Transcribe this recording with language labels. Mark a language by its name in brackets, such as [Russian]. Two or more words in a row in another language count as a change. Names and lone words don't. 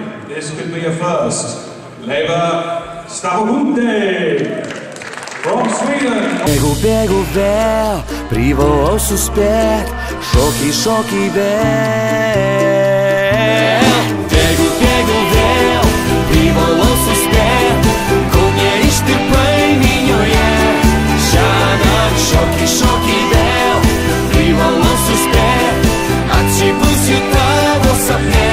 [English] This could be a first. Leva Stavahunte from Sweden. [Lithuanian] Bėgu vėl, privalau suspėt, šokiai vėl. Bėgu vėl, privalau suspėt, kol neištirpai minioje. Šiąnakt šokiai vėl, privalau suspėt, atsibusiu tavo sapne.